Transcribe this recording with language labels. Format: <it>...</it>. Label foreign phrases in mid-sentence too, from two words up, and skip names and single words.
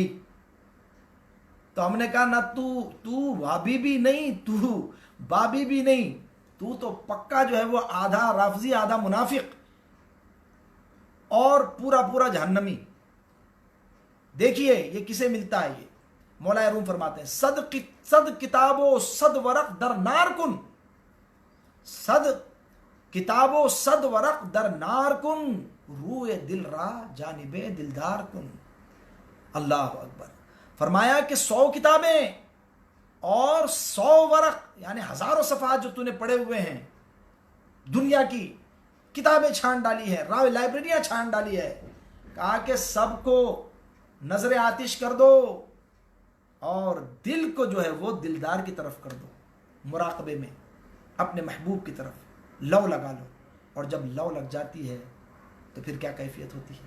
<ur>تو ہم نے کہا نہ تو وابی بھی نہیں، تو بابی بھی نہیں، تو پکا جو ہے وہ آدھا رافضی آدھا منافق اور پورا جہنمی۔ دیکھیے یہ کسے ملتا ہے، یہ مولا روم فرماتے ہیں،</ur> <fa>صد کتاب و صد ورق در نار کن، صد کتاب و صد ورق در نار کن، روئے دل را جانب دلدار کن۔</fa> <ar>اللہ اکبر۔</ar> <ur>فرمایا کہ 100 کتابیں اور 100 ورق یعنی ہزاروں صفحات جو تو نے پڑھے ہوئے ہیں، دنیا کی کتابیں چھان ڈالی ہے، لائبریریاں چھان ڈالی ہے، کہا کہ سب کو نظر آتش کر دو اور دل کو جو ہے وہ دلدار کی طرف کر دو، مراقبے میں اپنے محبوب کی طرف لو لگا لو، اور جب لو لگ جاتی ہے تو پھر کیا کیفیت ہوتی ہے۔</ur>